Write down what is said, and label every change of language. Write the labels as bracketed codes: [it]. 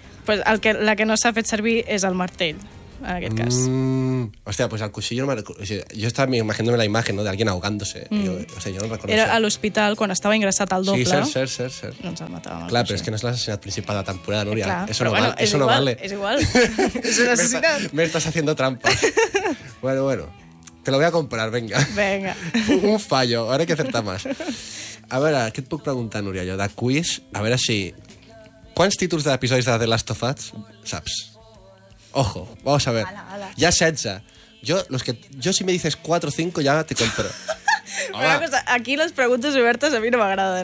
[ca] Pues la que no s'ha fet servir és el martell, en aquest cas. Hòstia, pues el coixí... Jo estava imaginant-me la imatge, no?, d'alguien ahogant-se. Hòstia, jo no recordo. Era a l'hospital, quan estava ingressat al doble. Sí, cert. Doncs el matàvem. Clar, però és que no és l'assassinat principal de la temporada, Núria. Però bueno, és igual. És igual. És un assassinat. [es] Me estás haciendo trampa. Bueno. Te lo voy a comprar, venga. Venga. Un fallo, ahora hay que acertar más. [ca] A veure, què et puc preguntar, Núria, jo, de quiz? A veure si... Quants títols d'episodis de The Last of Us saps? [es] Ojo, vamos a ver. [ca] Ala, ala. Ja 16. Jo, [es] si me dices 4 o 5, [ca] ja te compro. Una cosa, aquí les preguntes obertes a mi no m'agraden.